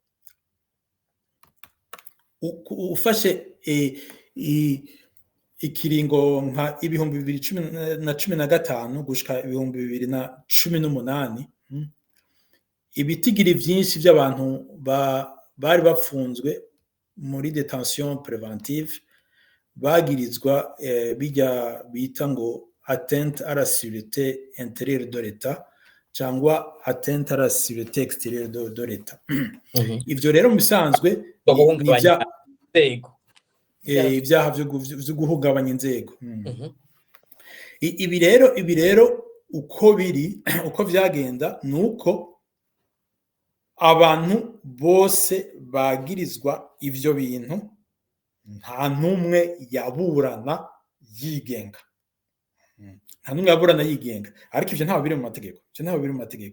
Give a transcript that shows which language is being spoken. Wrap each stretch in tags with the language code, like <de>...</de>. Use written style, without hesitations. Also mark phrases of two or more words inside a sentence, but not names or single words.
<rn>ufashe ikiringo nka 2015 gushika 2018, ibitigiri vyinshi by'abantu bari bapfunzwe muri</rn> <fr>detention préventive</fr> <rn>bagirizwa bijya bita ngo</rn> <fr>atteinte à la sûreté intérieure de l'État</fr> <rn>cyangwa</rn> <fr>atteinte à la sûreté extérieure de l'État.</fr> <rn>Ivyo rero mu bisanzwe ibyaha vyo guhungabanya inzego. Ibi rero uko vyagenda nuko abantu bose bagirizwa ivyo bintu nta numwe yaburana yigenga, ariko ivyo ntaho biri mu mategeko.</rn>